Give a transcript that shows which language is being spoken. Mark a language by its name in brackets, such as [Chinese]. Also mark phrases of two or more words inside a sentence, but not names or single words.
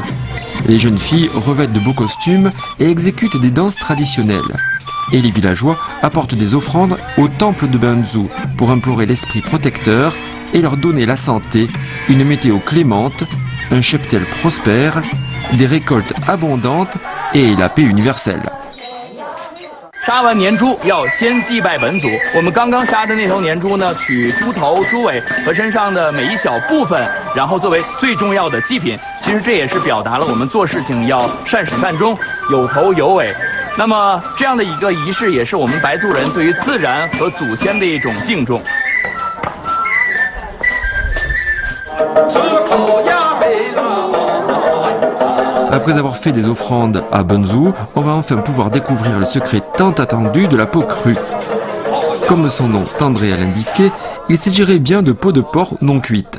[French] Les jeunes filles revêtent de beaux costumes et exécutent des danses traditionnelles. Et les villageois apportent des offrandes au temple de Bangzhou pour implorer l'esprit protecteur et leur donner la santé, une météo clémente, un cheptel prospère, des récoltes abondantes et la paix universelle. [Chinese] 杀完年猪要先祭拜本祖。我们刚刚杀的那头年猪呢，取猪头、猪尾和身上的每一小部分，然后作为最重要的祭品。其实这也是表达了我们做事情要善始善终，有头有尾。那么这样的一个仪式，也是我们白族人对于自然和祖先的一种敬重。 [French] Après avoir fait des offrandes à Bangzhou, on va enfin pouvoir découvrir le secret tant attendu de la peau crue. Comme son nom tendrait à l'indiquer, il s'agirait bien de peau de porc non cuite.